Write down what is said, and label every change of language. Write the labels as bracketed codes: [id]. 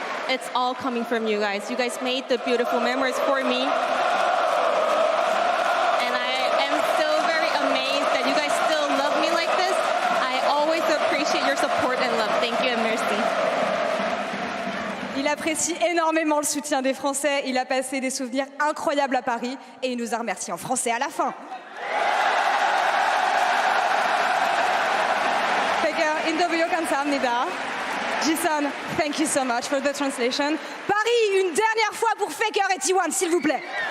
[en] It's all coming from you guys. You guys made the beautiful memories for me. And I am still very amazed that you guys still love me like this. I always appreciate your support and love. Thank you and [fr] merci. Il apprécie énormément le soutien des Français. Il a passé des souvenirs incroyables à Paris et il nous a remerciés en français à la fin. [ko] Faker, 인터뷰 감사합니다. [en] Jason, thank you so much for the translation. [fr] Paris, une dernière fois pour Faker et T1, s'il vous plaît.